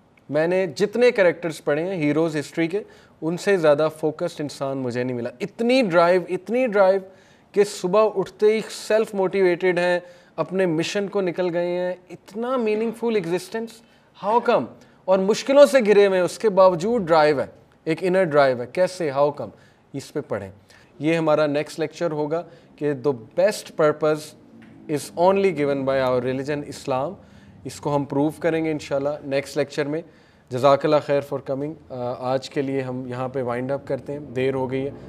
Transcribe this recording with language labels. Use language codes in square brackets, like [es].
[ur] میں نے جتنے کیریکٹرز پڑھے ہیں ہیروز ہسٹری کے, ان سے زیادہ فوکسڈ انسان مجھے نہیں ملا. اتنی ڈرائیو کہ صبح اٹھتے ہی سیلف موٹیویٹڈ ہیں, اپنے مشن کو نکل گئے ہیں. اتنا meaning full existence, how come. اور مشکلوں سے گھرے ہوئے ہیں, اس کے باوجود ڈرائیو ہے, ایک انر ڈرائیو ہے. کیسے, ہاؤ کم. اس پہ پڑھیں. یہ ہمارا نیکسٹ لیکچر ہوگا کہ [en] the best purpose is only given by our religion [ur] اسلام. اس کو ہم پروو کریں گے انشاءاللہ نیکسٹ لیکچر میں. جزاک اللہ خیر فار کمنگ. آج کے لیے ہم یہاں پہ وائنڈ اپ کرتے ہیں, دیر ہو گئی ہے.